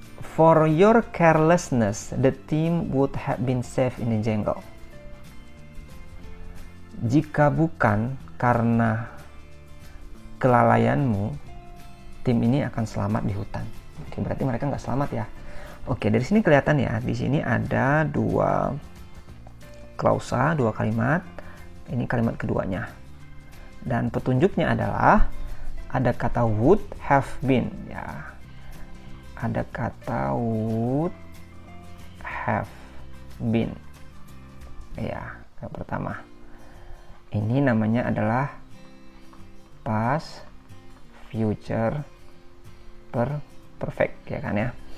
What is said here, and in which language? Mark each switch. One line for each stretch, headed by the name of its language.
English: For your carelessness, the team would have been safe in the jungle.
Indonesian: Jika bukan karena kelalaianmu, tim ini akan selamat di hutan. Oke, berarti mereka nggak selamat ya. Oke, dari sini kelihatan ya, di sini ada dua klausa, dua kalimat. Ini kalimat keduanya. Dan petunjuknya adalah ada kata would have been ya. Ada kata would have been. Ya, yang pertama. Ini namanya adalah past, future, perfect ya kan ya.